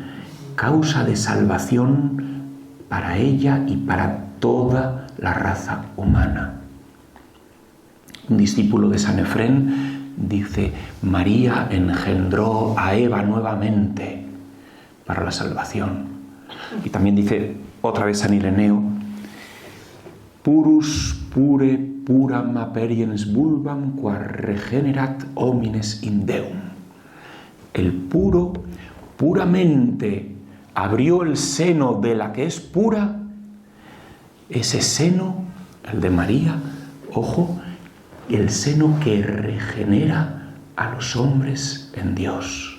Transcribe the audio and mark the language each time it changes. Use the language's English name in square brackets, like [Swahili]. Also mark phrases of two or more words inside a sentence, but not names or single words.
[Spanish] Causa de salvación para ella y para toda la raza humana. Un discípulo de San Efrén dice: María engendró a Eva nuevamente para la salvación. Y también dice otra vez San Ireneo: [Latin] Purus pure puram aperiens vulvam qua regenerat homines in Deum. [Spanish] El puro puramente abrió el seno de la que es pura ese seno, el de María, ojo, el seno que regenera a los hombres en Dios.